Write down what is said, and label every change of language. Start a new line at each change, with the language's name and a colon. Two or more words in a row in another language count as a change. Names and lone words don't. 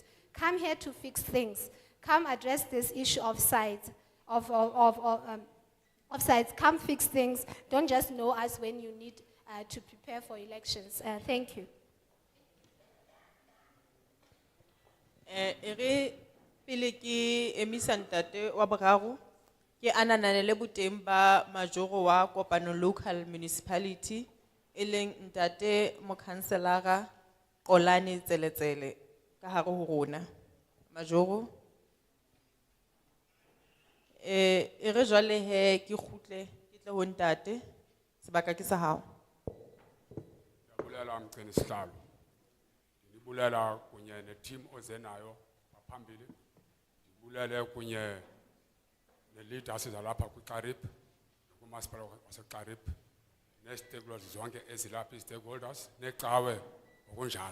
English: Come here to fix things. Come address this issue of sides. Of sides. Come fix things. Don't just know us when you need to prepare for elections. Thank you.
Southern Sotho: Ere pele ke emisa ntate wa boraro ke ananele boteng ba majoro wa kopano
English: local municipality
Southern Sotho: eleng ntate mokhanselara Qolani Tseletsele ka hare ho rona majoro ere jwale he ke kgutle ke tle ho ntate sebaka ke sa hao
Xhosa: Bulela mcini sihlalo. Ndibulela kunye ne-team ozenayo ngaphambili. Ndibulele kunye ne-leaders zalapha kwiXarib, kumasipala waseXarib, ne-stakeholders zonke ezilapha i-stakeholders, necawe ngokunjalo.